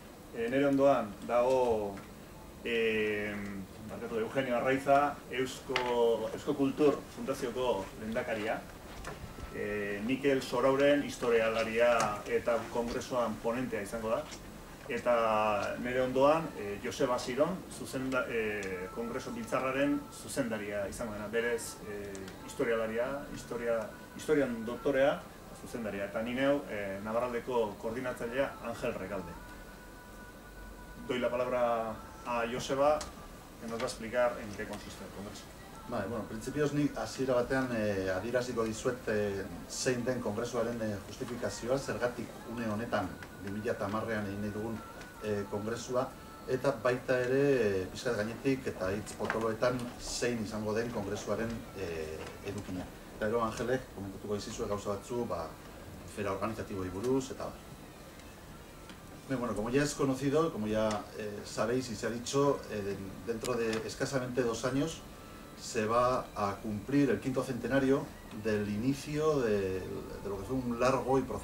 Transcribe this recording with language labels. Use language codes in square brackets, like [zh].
[eu] Nere ondoan dago Eugenio Arraiza, Eusko Kultur Fundazioko lehendakaria, Mikel Sorauren historialaria eta kongresuan ponentea izango da, eta nere ondoan Joseba Ziron, kongreso biltzarraren zuzendaria izango dena, berez historialaria, historian doktorea zuzendaria, eta ni neu Navarraldeko koordinatzailea Angel Recalde. [es] Doy la palabra a Joseba, que nos va a explicar en qué consiste el congreso. Vale, bueno, principios [eu] nik hasiera batean adieraziko dizuet zein den kongresuaren justifikazioa, zergatik une honetan 2010ean egin nahi dugun kongresua, eta baita ere pixkat gainetik eta hitz potoloetan zein izango den kongresuaren edukina. Eta gero Angelek komentatuko dizizue gauza batzu, fera organizatiboei buruz eta bueno, [es] como ya es conocido, como ya sabéis y se ha dicho, dentro de escasamente 2 años se va a cumplir el 5º centenario del inicio de lo que fue un largo y